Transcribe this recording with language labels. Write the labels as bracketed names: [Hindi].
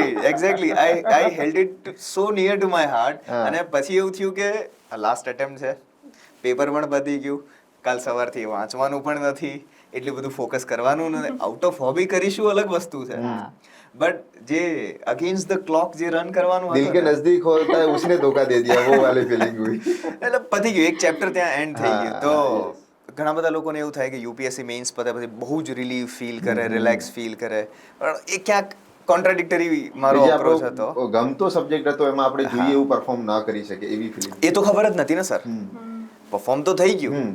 [English] Exactly I held it so near to my heart. [Gujarati] હા. અને પછી એવું થયું કે આ લાસ્ટ એટેમ્પ્ટ છે, પેપર પણ પતી ગયું, કાલ સવારથી વાંચવાનું પણ નથી, એટલું બધું ફોકસ કરવાનું નથી. આઉટ ઓફ હોબી કરીશું અલગ વસ્તુ છે, બટ જે અગેન્સ્ટ ધ ક્લોક જે રન કરવાનું [Hindi] દિલ કે [Gujarati] હતું ને, [Hindi] નજદીક હોતા है उसने धोखा दे दिया, वो वाली फीलिंग हुई. [Gujarati] એટલે પતી ગયું, એક ચેપ્ટર ત્યાં એન્ડ થઈ ગયું. હા, તો ઘણા બધા લોકોને એવું થાય કે યુપીએસસી મેઇન્સ પતે પછી બહુ જ રિલીફ ફીલ કરે, રિલેક્સ ફીલ કરે, પણ એ ક્યાંક કોન્ટ્રાડિક્ટરી મારો જે અપ્રોચ હતો. આપણો ગમતો સબ્જેક્ટ હતો એમાં આપણે જોઈએ એવું પરફોર્મ ના કરી શકે એવી ફિલિંગ. એ તો ખબર જ નથી ને સર. પરફોર્મ તો થઈ ગયું.